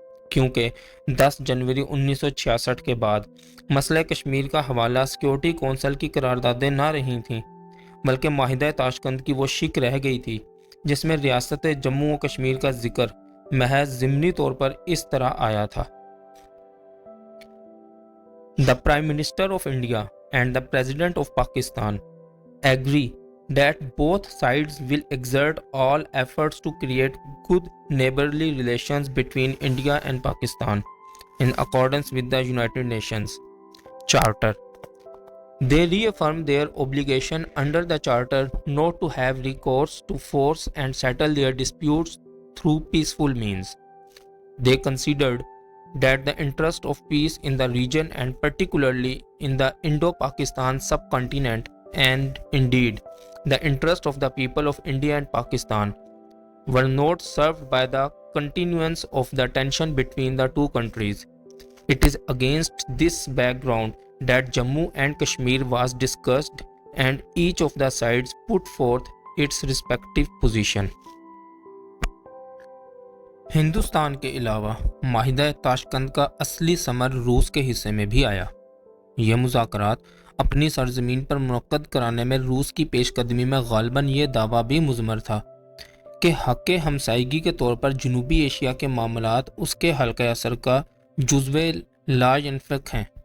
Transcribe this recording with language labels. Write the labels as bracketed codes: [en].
[ur] کیونکہ 10 جنوری 1966 کے بعد مسئلہ کشمیر کا حوالہ سیکورٹی کونسل کی قراردادیں نہ رہی تھیں، بلکہ معاہدہ تاشقند کی وہ شک رہ گئی تھی جس میں ریاست جموں و کشمیر کا ذکر محض ضمنی طور پر اس طرح آیا تھا: [en] The Prime Minister of India and the President of Pakistan agree that both sides will exert all efforts to create good neighborly relations between India and Pakistan in accordance with the United Nations Charter. They reaffirm their obligation under the Charter not to have recourse to force and settle their disputes through peaceful means. They considered that the interest of peace in the region and particularly in the Indo-Pakistan subcontinent and indeed the interest of the people of India and Pakistan were not served by the continuance of the tension between the two countries. It is against this background that Jammu and Kashmir was discussed and each of the sides put forth its respective position. [ur] Hindustan کے علاوہ معاہدہ تاشقند کا اصلی ثمر روس کے حصے میں بھی آیا۔ یہ مذاکرات اپنی سرزمین پر منعقد کرانے میں روس کی پیش قدمی میں غالباً یہ دعویٰ بھی مضمر تھا کہ حق ہمسائیگی کے طور پر جنوبی ایشیا کے معاملات اس کے حلقہ اثر کا جزو لا ینفک ہیں۔